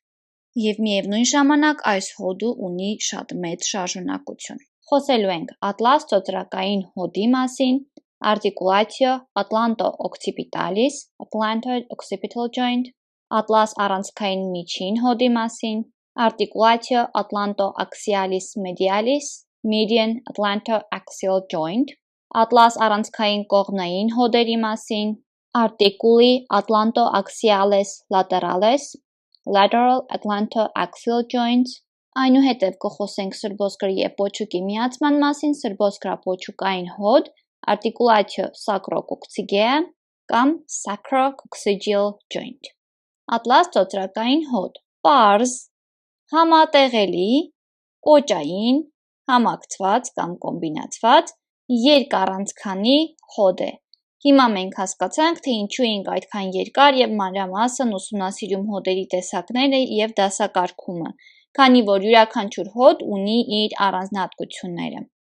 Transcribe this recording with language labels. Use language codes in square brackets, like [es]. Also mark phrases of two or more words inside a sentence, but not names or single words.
[hy] և միևնույն ժամանակ այս հոդը ունի շատ մեծ շարժունակություն։ Խոսելու ենք ատլաս ծոծրակային հոդի մասին, [la] articulatio atlanto-occipitalis, [en] atlanto-occipital joint, [hy] ատլաս առանցքային միջին հոդի մասին, [la] articulatio atlanto-axialis medialis, [en] median atlanto-axial joint, [hy] ատլաս առանցքային կողմնային հոդերի մասին, [la] articuli atlanto-axiales lateralis, [en] lateral atlanto-axial joints, [hy] այնուհետև կխոսենք սրբոսկրի և պոչուկի միացման մասին, սրբոսկրապոչուկային հոդ, [la] articulatio sacrococcygeal [hy] կամ [en] sacrococcygeal joint։ [hy] Ատլաս ծոծրակային հոդ, պարզ, համատեղելի, կոճային, համակցված կամ կոմբինացված, երկառանցքանի հոդ է։ Հիմա մենք հասկացանք, թե ինչու ենք այդքան երկար և մանրամասն ուսումնասիրում հոդերի տեսակները և դասակարգումը, քանի որ յուրաքանչյուր հոդ ունի իր առանձնահատկությունները։